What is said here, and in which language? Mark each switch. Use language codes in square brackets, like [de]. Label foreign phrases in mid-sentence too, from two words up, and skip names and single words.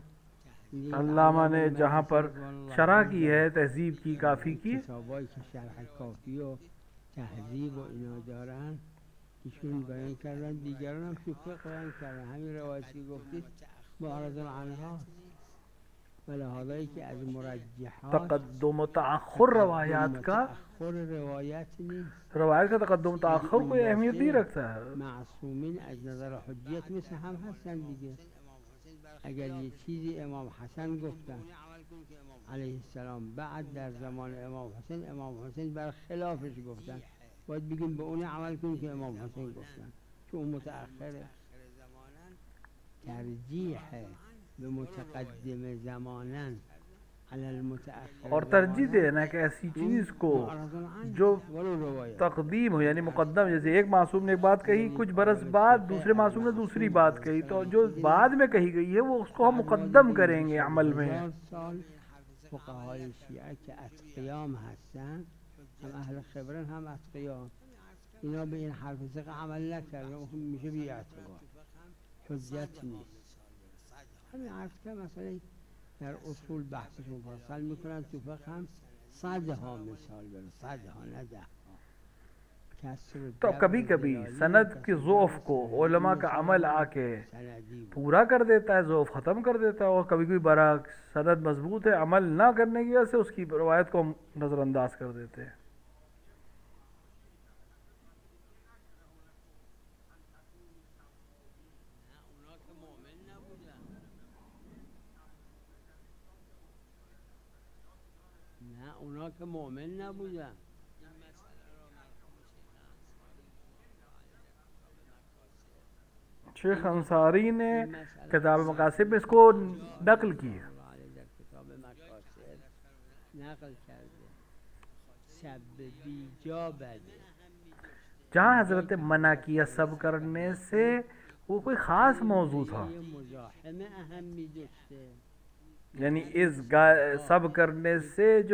[ur] علامہ نے جہاں پر شرح کی ہے تہذیب کی کافی کی, [fa] کتابایی که شرح کافی و تهذیب و اینا دارن ایشون بیان کردن، دیگران هم تو فقه بیان کردن. همین روایتی گفتید [ar] معرض عنها [fa] و لحاظایی که از مرجحات [ur] تقدم تأخر روایات کا, [fa] روایت نیست. [ur] روایت کا تقدم تأخر کوئی اہمیت نہیں رکھتا ہے. [fa] معصومین از نظر حجیت مثل هم هستن دیگه. اگر یه چیزی امام حسن گفتن [ar] علیه السلام، [fa] بعد در زمان امام حسین بر خلافش گفتن، باید بگیم به اون عمل کنیم که امام حسین گفتن، چون اون متأخره. ترجیح به متقدم زمانن [ur] اور ترجیح دینا کہ ایسی چیز کو جو تقدیم ہو یعنی مقدم، جیسے ایک معصوم نے ایک بات کہی، کچھ برس بعد دوسرے معصوم نے دوسری بات کہی، تو جو بعد میں کہی گئی ہے وہ اس کو ہم مقدم کریں گے عمل میں. [fa] فقهای شیعه که اتقیام هستن، هم اهل خبرن هم اتقیام، اینا به این حرف ثقه عمل نکردن، میشه بی اعتبار، حجت نیست. همین حرف که مثلا در اصول بحثش مفصل میکنن، تو فقه هم صدها مثال برن، صدها نه دهها. [ur] تو کبھی کبھی سند کے ضعف کو علما کا عمل آ کے پورا کر دیتا ہے، ضعف ختم کر دیتا ہے، اور کبھی کبھی برعکس سند مضبوط ہے، عمل نہ کرنے کی وجہ سے اس کی روایت کو ہم نظرانداز کر دیتے ہیں. [fa] اونا که مؤمن نبودن. [ur] شیخ انصاری نے کتاب مکاسب میں اس کو نقل کی ہے. جہاں حضرت منع کیا سب کرنے سے وہ کوئی خاص موضوع تھا، یعنی اس سب کرنے سے جو